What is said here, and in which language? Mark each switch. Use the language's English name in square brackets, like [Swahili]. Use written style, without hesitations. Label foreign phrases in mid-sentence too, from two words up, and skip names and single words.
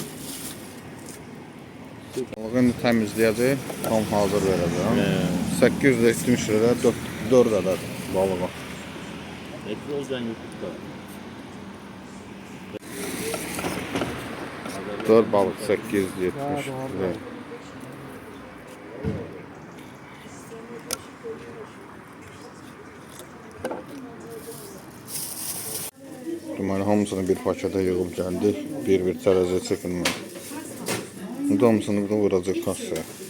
[Azerbaijani] Balığı indi təmizləyəcək. Tam hazır verəcəm. 870 lira 4 ədəd balığa. [Turkish] Etli olacaksın YouTube'da. 4 balık 870 lira. [Azerbaijani] Deməli hamısını bir pakete yığıb gəldik. Bir tərəziyə çəkilmədi. İndi hamısını burada vuracaq kassaya.